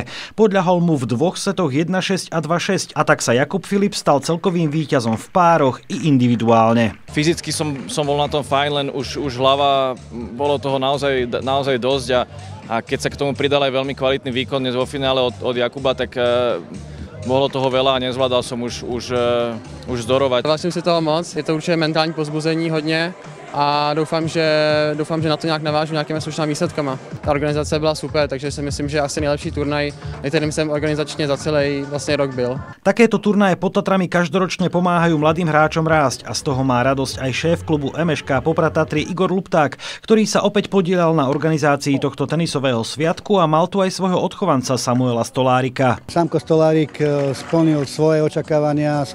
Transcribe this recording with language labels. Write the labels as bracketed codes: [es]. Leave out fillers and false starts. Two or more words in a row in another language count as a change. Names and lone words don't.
[sk] Podľahol mu v dvoch setoch 1-6 a 2-6 a tak sa Jakub Filip stal celkovým víťazom v pároch i individuálne. Fyzicky som bol na tom fajn, len už hlava, bolo toho naozaj dosť a keď sa k tomu pridal aj veľmi kvalitný výkon dnes vo finále od Jakuba, tak bolo toho veľa a nezvládal som už zdorovať. [cs] Vážím si toho moc, je to určitě mentální pozbuzení hodně a doufám, že na to nějak navážu nějakými slušnými výsledkama. Ta organizace byla super, takže si myslím, že asi nejlepší turnaj, kterým jsem organizačně za celý vlastně rok byl. [sk] Takéto turnaje pod Tatrami každoročne pomáhajú mladým hráčom rásť a z toho má radosť aj šéf klubu MŠK Poprad Tatry Igor Lupták, ktorý sa opäť podieľal na organizácii tohto tenisového sviatku a mal tu aj svojho odchovanca Samuela Stolárika. Samko Stolárik splnil svoje očakávania.